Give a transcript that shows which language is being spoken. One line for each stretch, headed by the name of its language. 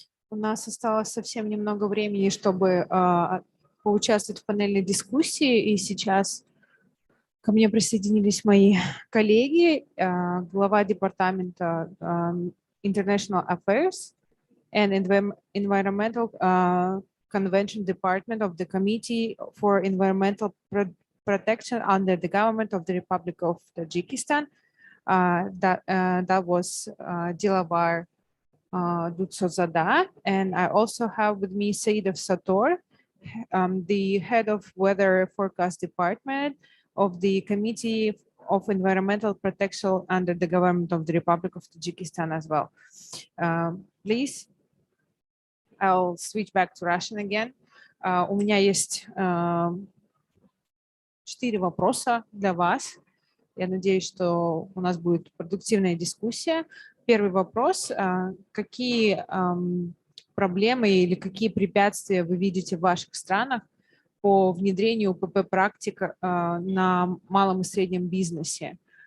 Russian: У нас осталось совсем немного времени, чтобы поучаствовать в панельной дискуссии, и сейчас ко мне присоединились мои коллеги, глава департамента
English: International Affairs and Environmental Convention Department of the Committee for Environmental Protection under the Government of the Republic of Tajikistan. That was Dilavar Dutsozada, and I also have with me Saidov Sator, the head of Weather Forecast Department of the Committee of Environmental Protection under the Government of the Republic of Tajikistan as well. Please, I'll switch back to Russian again.
Russian: У меня есть 4 вопроса для вас. Я надеюсь, что у нас будет продуктивная дискуссия. Первый вопрос. Какие проблемы или какие препятствия вы видите в ваших странах по внедрению УПП-практик на малом и среднем бизнесе?